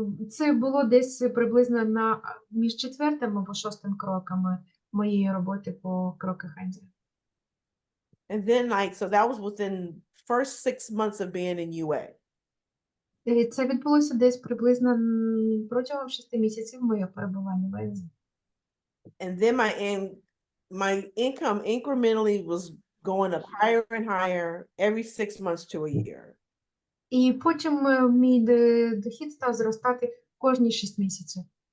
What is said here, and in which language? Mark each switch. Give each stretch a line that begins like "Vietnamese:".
Ukrainian: Це було десь приблизно між 4-м або 6-м кроками моєї роботи по кроках Анді.
English: And then so that was within first 6 months of being in UA.
Ukrainian: Це відбулося десь приблизно протягом 6 місяців моєї перебування в НЗ.
English: And then my income incrementally was going up higher and higher every 6 months to a year.
Ukrainian: І потім мій дохід став зростати кожні 6 місяців.